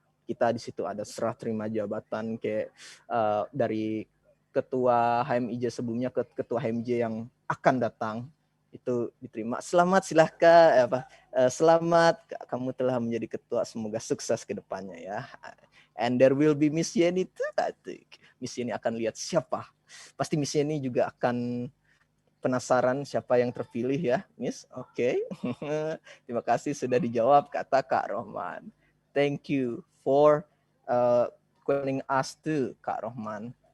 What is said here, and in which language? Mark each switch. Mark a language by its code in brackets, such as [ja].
[id] Kita di situ ada serah terima jabatan kayak dari ketua HMIJ sebelumnya ke ketua HMJ yang akan datang itu diterima. Selamat, silahkan selamat kamu telah menjadi ketua, semoga sukses ke depannya ya. [en] And there will be Miss Yeni too. [id] Miss Yeni akan lihat siapa. Pasti Miss Yeni juga akan penasaran siapa yang terpilih ya, Miss. Oke. Terima kasih sudah dijawab, [en] kata Kak Rohman. Thank you for calling us too, Kak Rohman.